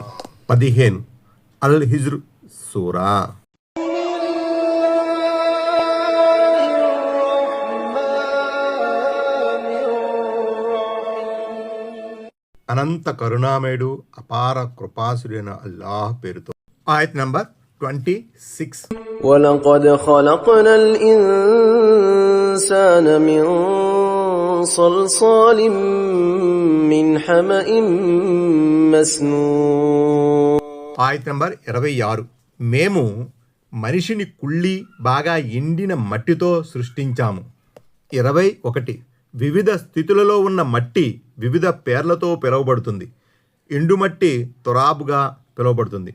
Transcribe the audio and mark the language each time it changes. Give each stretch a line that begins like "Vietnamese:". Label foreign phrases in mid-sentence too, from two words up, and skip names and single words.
Telugu: 15 అల్ హిజ్ర్ సూరా. అనంత కరుణామయుడు అపార కృపాసుడైన అల్లాహ్ పేరుతో. ఆయత్ నంబర్ 26.
Arabic: وَلَقَدْ خَلَقْنَا الْإِنسَانَ مِنْ صَلْصَالٍ مِنْ حَمَإٍ مَسْنُونٍ.
Telugu: ఆయత్ నంబర్ 26. మేము మనిషిని కుళ్ళి బాగా ఎండిన మట్టితో సృష్టించాము. 21. వివిధ స్థితులలో ఉన్న మట్టి వివిధ పేర్లతో పిలువబడుతుంది. ఎండుమట్టి తురాబుగా పిలువబడుతుంది.